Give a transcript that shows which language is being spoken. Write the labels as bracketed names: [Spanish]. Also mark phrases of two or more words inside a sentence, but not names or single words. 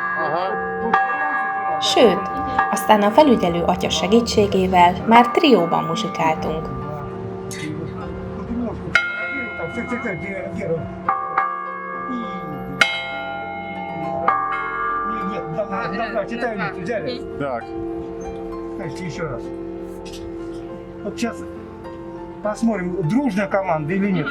[Hungarian] Sőt, aztán a felügyelő atya segítségével már trióban muzsikáltunk. [Russian] Так. Еще раз. Вот сейчас посмотрим, дружная команда или нет.